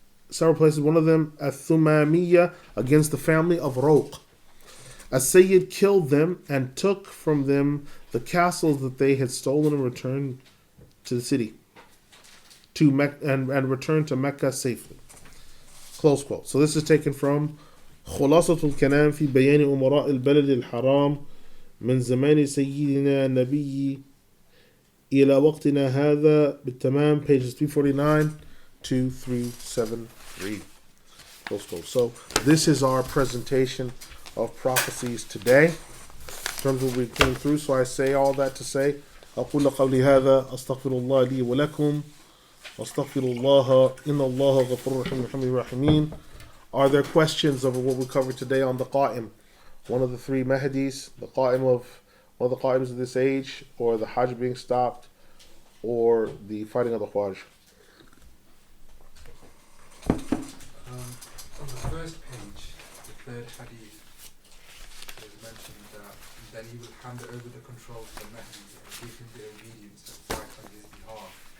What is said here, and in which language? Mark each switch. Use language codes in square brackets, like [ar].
[en] Several places, one of them, Al-Thumamiyya, against the family of Rawq. As-Sayyid killed them and took from them the castles that they had stolen and returned to the city, and returned to Mecca safely. Close quote. So this is taken from خلاصة الكلام في بيان أمراء البلد الحرام من زمان سيدنا النبي إلى وقتنا هذا بالتمام, pages 349 to 373. Close quote. So this is our presentation of prophecies today, in terms of what we came through. So I say all that to say, [ar] أقول قولي هذا أستغفر الله لي ولكم واستغفر الله إن الله غفور رحيم رحيم الراحمين. [en] Are there questions over what we covered today on the Qa'im? One of the three Mahdis, one of the Qa'ims of this age, or the Hajj being stopped, or the fighting of the Hajj? On the first page, the third Hadith, it is mentioned that then he will hand over the control to the Mahdi and give him the obedience and fight on his behalf.